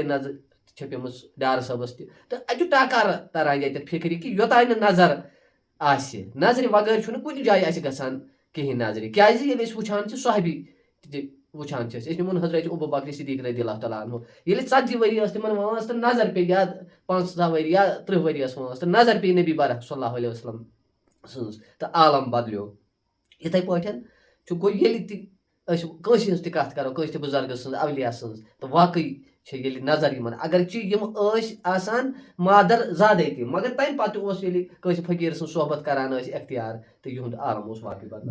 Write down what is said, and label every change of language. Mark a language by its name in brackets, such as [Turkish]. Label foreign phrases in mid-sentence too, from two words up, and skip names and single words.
[Kashmiri] نظر چھےٚ پیٚمٕژ ڈار صٲبَس تہِ تہٕ اَتہِ چھُ ٹاکار تَران ییٚتٮ۪تھ فِکرِ کہِ یوٚتانۍ نہٕ نظر آسہِ نظرِ وغٲر چھُنہٕ کُنہِ جایہِ اَسہِ گژھان کِہیٖنۍ نظرِ کیٛازِ ییٚلہِ أسۍ وٕچھان چھِ صحابی تہِ وٕچھان چھِ أسۍ نِمون حضرت ابوٗبکر صدیٖق [Arabic] رضی اللہ تعالیٰ عنہ [Kashmiri] ییٚلہِ 40 ؤری ٲس تِمن وٲنٛس تہٕ نظر پیٚیہِ یا 15 ؤری یا 30 ؤری ٲس وٲنٛس تہٕ نظر پیٚیہِ نبی برق [Arabic] صلی اللہ علیہ وسلم [Kashmiri] سٕنٛز تہٕ عالم بدلیو یِتھَے پٲٹھۍ چھُ گوٚو ییٚلہِ تہِ أسۍ کٲنٛسہِ ہٕنٛز تہِ کَتھ کَرو کٲنٛسہِ تہِ بُزرگہٕ سٕنٛز اولیا سٕنٛز تہٕ واقعٕے چھِ ییٚلہِ نظر یِمن اگرچہِ یِم ٲسۍ آسان مادر زادے تہِ مگر تَمہِ پَتہٕ اوس ییٚلہِ کٲنٛسہِ فقیٖر سٕنٛز صحبت کران ٲسۍ اختیار تہٕ یِہُنٛد عالم اوس واقعٕے بدلان